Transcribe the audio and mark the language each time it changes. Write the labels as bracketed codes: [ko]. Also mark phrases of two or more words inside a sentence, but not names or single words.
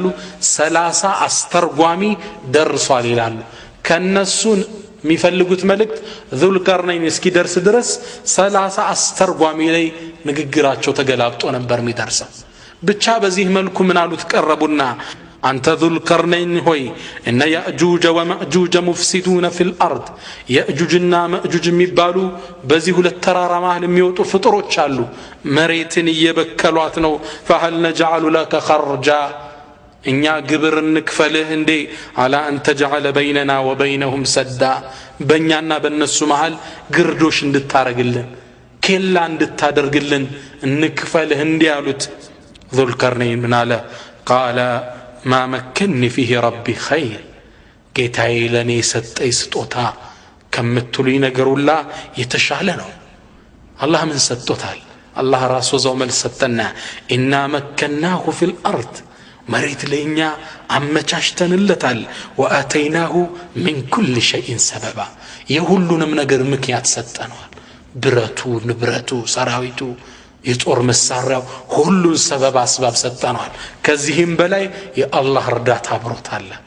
[am] 30 አስተርጓሚ ደርሷል ይላሉ። ከነሱን የሚፈልጉት መልእክት ዙልቀርነይን እስኪደርስ ድረስ 30 አስተርጓሚ ላይ ንግግራቸው ተገላብጦ ነበር የሚደርሰው። ብቻ በዚህ መልኩ ምን አሉት? ቀረቡና አንተ ዙልቀርነይን ሆይ [ar] إن يأجوج ومأجوج مفسدون في الأرض [am] ያእጁጅና ማእጁጅ የሚባሉ በዚህ ሁለት ተራራ መሃል የሚወጡ ፍጥሮች አሉ። መሬትን እየበከሏት ነው። [ar] فهل نجعل لك خرجا [am] እኛ ግብር እንክፈልህ እንዴ? አላ አንተ [ar] جعل بيننا وبينهم سدا [am] በእኛና በእነሱ መሃል ግርዶሽ እንድታረግልን ኬላ እንድታደርግልን እንክፈልህ እንዴ አሉት። ዙልቀርነይን ምን አለ? [ar] قال ما مكنني فيه ربي خير [am] ጌታዬ ለኔ ሰጠኝ ስጦታ ከምትሉኝ ነገር ሁላ የተሻለ ነው። አላህ ምን ሰጥቶታል? አላህ ራሱ ዘው መልስ ሰጠና [ar] إنا مكناه في الأرض [am] መሬት ለኛ አመቻችተንለታል። [ar] وآتيناه من كل شيء سببا [am] የሁሉንም ነገር ምክንያት ሰጠነዋል። ብረቱ፣ ንብረቱ፣ ሰራዊቱ፣ የጦር መሳሪያው ሁሉን ሰበብ አስባብ ሰጠነዋል። ከዚህም በላይ የአላህ እርዳታ አብሮታል።